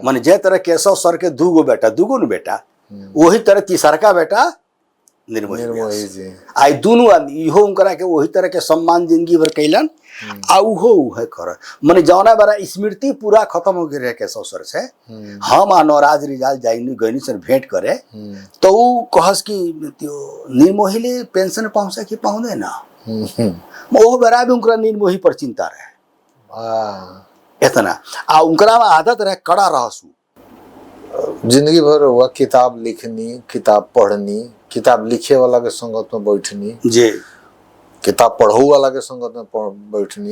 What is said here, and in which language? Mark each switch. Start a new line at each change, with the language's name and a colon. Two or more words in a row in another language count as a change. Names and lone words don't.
Bhojpuri: माने जे तरह केशव सर के दूगो न बेटा वही तरह तीसरका बेटा निर्मोही जी आई दोनों आदमी इहो उनकरा के वही तरह के सम्मान जिंदगी भर कैलन। आ उहो उहे कर माने जौना बारा स्मृति पूरा खत्म हो गए रहे केशव सर से। हम आ नवराज रिजाल जाइनी गइनी सर भेंट करे तो ऊ कहस कि
Nepali: त्यो निर्मोहीले पेंशन पाउँछ कि पाउँदैन।
Bhojpuri: ओ बेरा भी उनकरा निर्मोही पर चिंता रहे इतना। आ उनकरा में आदत रहे कड़ा रहसु, जिंदगी भर हुआ किताब लिखनी, किताब पढ़नी, किताब लिखे वाला के संगत में बैठनी जी, किताब पढ़ऊ वाला के संगत में बैठनी।